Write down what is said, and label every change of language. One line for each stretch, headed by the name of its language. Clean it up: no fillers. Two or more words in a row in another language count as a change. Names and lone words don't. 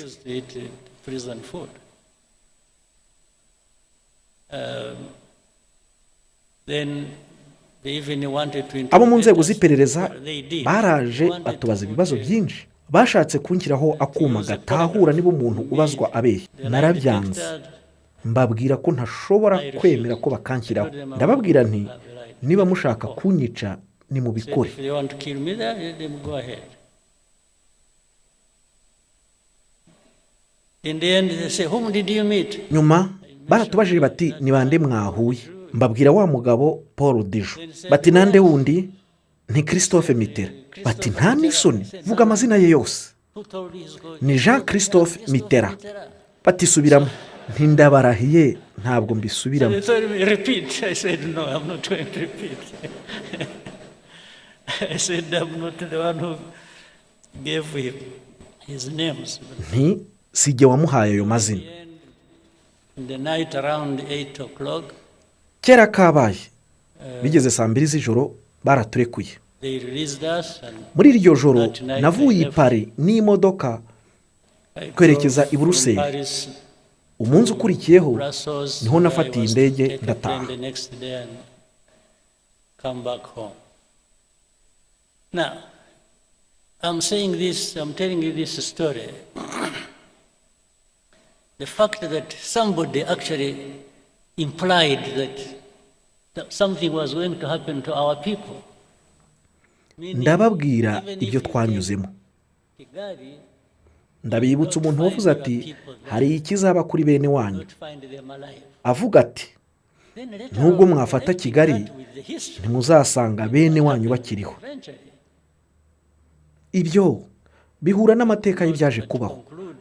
English: Refused to eat prison food. Then they even wanted to
Kinyarwanda: abo mu
English: interrogate
Kinyarwanda: nzego
English: us.
Kinyarwanda: z'iperereza
English: They did.
Kinyarwanda: baraje
English: They wanted
Kinyarwanda: batubaza
English: to
Kinyarwanda: ibibazo
English: put a-
Kinyarwanda: byinshi bashatse kunshyiraho akuma gatahura niba umuntu ubazwa abeshya
English: the lie
Kinyarwanda: narabyanze
English: detected.
Kinyarwanda: mbabwira ko ntashobora kwemera ko bakanshyiraho ndababwira nti niba mushaka kunyica
English: Said,
Kinyarwanda: nimubikore
English: if they want to kill me, then go ahead. In the end, they say, whom did you meet?
Kinyarwanda: nyuma baratubajije bati ni bande mwahuye mbabwira wa mugabo Paul Dijo bati nande wundi ni Christophe Mitterrand bati nta n'isoni vuga amazina ye yose
English: Who told you he's going?
Kinyarwanda: ni Jean Christophe Mitterrand bati subiramo ntindabarahiye ntabwo mbisubiramo
English: They told me, repeat. I said, no, I'm not going to repeat. I said, I'm not the one who gave him his names.
Kinyarwanda: nti sijye wamuhaye ayo mazina
English: In the night around 8 o'clock,
Kinyarwanda: kera kabaye bigeze saa 2 z'ijoro baraturekuye
English: they released us. And
Kinyarwanda: muri iryo joro navuye i Paris n'imodoka
English: I
Kinyarwanda: kwerekeza
English: drove
Kinyarwanda: i Buruseli.
English: from Paris
Kinyarwanda: umunsi ukurikiyeho
English: Brussels,
Kinyarwanda: niho nafatiye
English: I was
Kinyarwanda: indege
English: to take a
Kinyarwanda: ndataha.
English: plane the next day and come back home. Now, I'm telling you this story. The fact that somebody actually implied that something was going to happen to our people.
Kinyarwanda: ndababwira ibyo twanyuzemo. Ndabibutsa umuntu wavuze ati hari ikizaba kuri bene wanyu, avuga ati nubwo mwafata Kigali ntimuzasanga bene wanyu bakiriho. Ibyo bihura n'amateka y'ibyaje kubaho.